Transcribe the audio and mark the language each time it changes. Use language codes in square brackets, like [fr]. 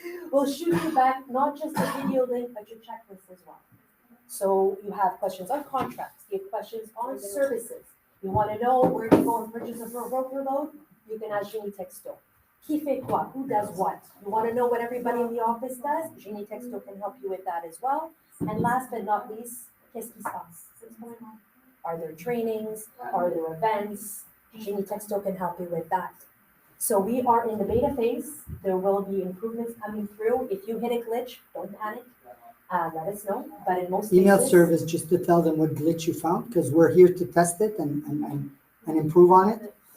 [en] will shoot you back not just a video link, but your checklist as well. So you have questions on contracts. You have questions on services. You want to know where to go and purchase a broker load? You can ask Genie Texto. [fr] Qui fait quoi? [en] Who does what? You want to know what everybody in the office does? Genie Texto can help you with that as well. And last but not least, [fr] qu'est-ce qui se passe? [en] What's going on? Are there trainings? Are there events? Genie Texto can help you with that. So we are in the beta phase. There will be improvements coming through. If you hit a glitch, don't panic. Let us know. But in most Email cases, service just to tell them what glitch you found, because we're here to test it and improve on it.